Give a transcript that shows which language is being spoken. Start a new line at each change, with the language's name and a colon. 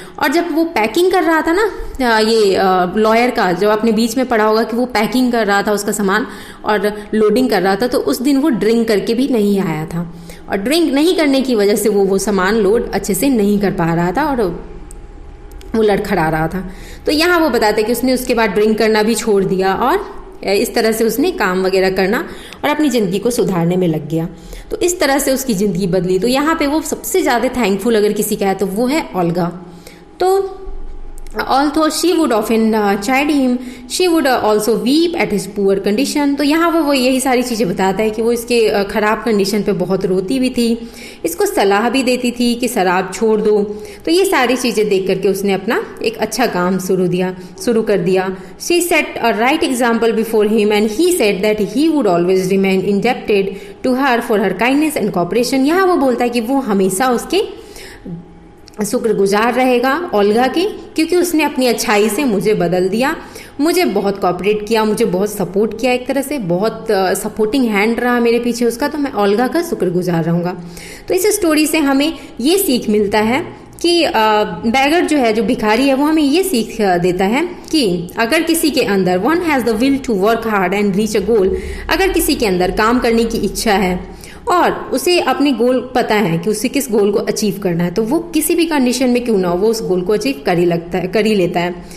Hindi: और जब वो पैकिंग कर रहा था ना, ये लॉयर का जो आपने बीच में पढ़ा होगा कि वो पैकिंग कर रहा था उसका सामान और लोडिंग कर रहा था, तो उस दिन वो ड्रिंक करके भी नहीं आया था, और ड्रिंक नहीं करने की वजह से वो सामान लोड अच्छे से नहीं कर पा रहा था और वो लड़खड़ा रहा था। तो यहाँ वो बताते कि उसने उसके बाद ड्रिंक करना भी छोड़ दिया और इस तरह से उसने काम वगैरह करना और अपनी ज़िंदगी को सुधारने में लग गया। तो इस तरह से उसकी ज़िंदगी बदली। तो यहाँ पे वो सबसे ज़्यादा थैंकफुल अगर किसी का है तो वो है ओल्गा।
English: तो although she would often chide him, she would also weep at his poor condition।
Hindi: तो यहाँ वो यही सारी चीज़ें बताता है कि वो इसके ख़राब कंडीशन पे बहुत रोती भी थी, इसको सलाह भी देती थी कि शराब छोड़ दो। तो ये सारी चीज़ें देख करके उसने अपना एक अच्छा काम शुरू कर दिया।
English: She set a right example before him and he said that he would always remain indebted to her for her kindness and cooperation।
Hindi: यहाँ वो बोलता है कि वो हमेशा उसके शुक्रगुजार रहेगा ओल्गा की, क्योंकि उसने अपनी अच्छाई से मुझे बदल दिया, मुझे बहुत कोऑपरेट किया, मुझे बहुत सपोर्ट किया, एक तरह से बहुत सपोर्टिंग हैंड रहा मेरे पीछे उसका। तो मैं ओल्गा का शुक्रगुजार रहूँगा। तो इस स्टोरी से हमें ये सीख मिलता है कि बैगर जो है, जो भिखारी है, वो हमें ये सीख देता है कि अगर किसी के अंदर
English: one has the will to work hard and reach a goal,
Hindi: अगर किसी के अंदर काम करने की इच्छा है और उसे अपने गोल पता है कि उसे किस गोल को अचीव करना है, तो वो किसी भी कंडीशन में क्यों ना हो वो उस गोल को अचीव कर ही लेता है।